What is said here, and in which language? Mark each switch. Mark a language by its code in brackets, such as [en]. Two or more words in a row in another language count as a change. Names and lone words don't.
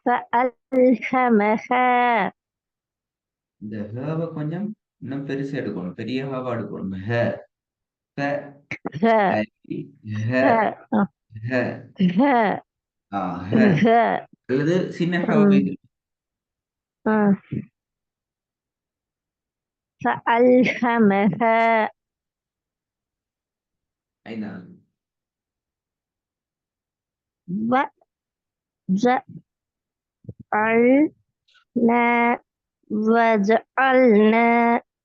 [ar] فألهمها [ta] இந்த ஹேவை கொஞ்சம் இன்னும் பெருசா எடுக்கணும், பெரிய ஹாவா எடுக்கணும். ஹ ப [ar] ها அலி, ஹ ها ஹ ها ஹ ها [ta] அல்லது சின்ன ஹாவை [ar] أم، [ta] போய்க்கு. [ar] أم. فألهمها [ta] ஐந்தாவது [ar] وجعلنا وجعلنا